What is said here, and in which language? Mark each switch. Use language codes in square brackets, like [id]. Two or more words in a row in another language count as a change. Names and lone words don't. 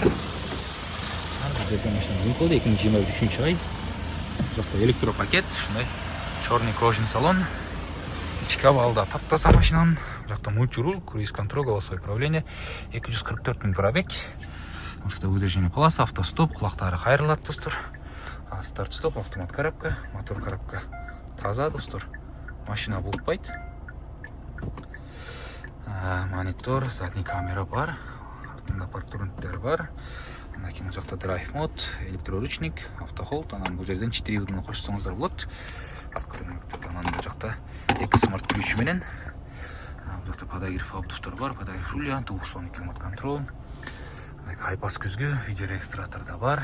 [ky] Бизде машина Lincoln 2023 ай. Жакта электропакет, ушундай [ru] черный кожаный салон. [ky] Ички абалда таптаза машинанын. Жакта мультируль, круиз-контроль, [ru] голосовое управление, [ky] 244 000 пробег. Мына [ru] выдвижение полосы, [ky] автостоп, кулактары кайрылат, достар. Старт-стоп, автомат коробка, мотор коробка таза, достар. Машина бултпайт. Монитор, [ru] задний камера [ky] бар. Артында парктрониктер бар. Андан кийин жакта [en] drive mode, [ky] электроручник, автохолд, анан бул жерден 4 вдны кошсоңуздар болот. Анан бул жакта 2 смарт ключ менен. Бул жакта [ru] подогрев обдувтор бар, подогрев руля, двухзонный климат-контроль. [ky] Хайпас күзгү, [ru] видео регистратор [ky] да бар.